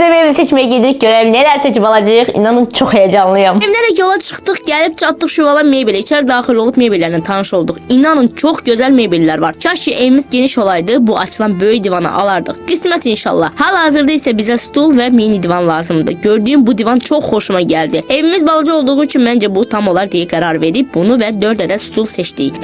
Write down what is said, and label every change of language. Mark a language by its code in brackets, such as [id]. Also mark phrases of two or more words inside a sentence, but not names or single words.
[az] evi seçmeye gidirik, görelim neler seçip alacağıq. İnanın çok heyecanlıyım. Evlərə yola çıxdıq, gəlib çatdıq Şuvala Mebel. İçəri daxil olub mebellərlə tanış olduq. İnanın çox gözəl mebellər var. Kaş ki evimiz geniş olaydı, bu açılan böyük divanı alardıq. Qismət inşallah. Hal-hazırda isə bizə stul və mini divan lazımdır. Gördüyüm bu divan çox xoşuma gəldi. Evimiz balaca olduğu üçün məncə bu tam olar deyə qərar verib bunu və 4 ədəd stul seçdik.